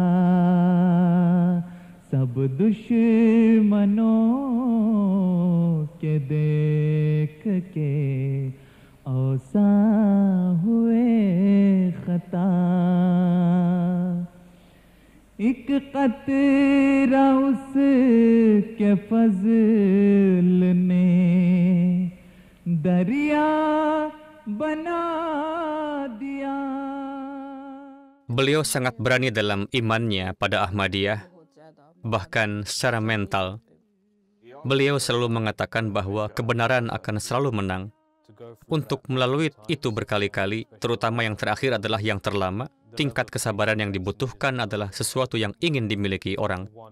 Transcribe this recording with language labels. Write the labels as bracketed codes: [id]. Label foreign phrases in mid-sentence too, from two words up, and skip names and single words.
[hi] सब दुश्मनों के देख के औसा हुए खता एक कतरा उसके फजल ने दरिया बना दिया. [id] Beliau sangat berani dalam imannya pada Ahmadiyah, bahkan secara mental. Beliau selalu mengatakan bahwa kebenaran akan selalu menang. Untuk melalui itu berkali-kali, terutama yang terakhir adalah yang terlama, tingkat kesabaran yang dibutuhkan adalah sesuatu yang ingin dimiliki orang.